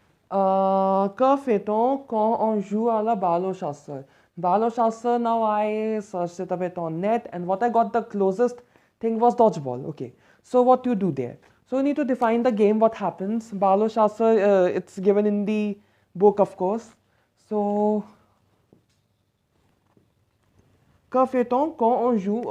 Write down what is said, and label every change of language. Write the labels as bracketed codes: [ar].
[fr] Que fait-on quand on joue à la balle au chasseur? [en] Balle au chasseur, now I searched it a bit on net, and what I got the closest thing was dodgeball. Okay, so what you do there? So you need to define the game, what happens. Balle au chasseur, it's given in the book, of course. [fr] So, que fait-on quand on joue?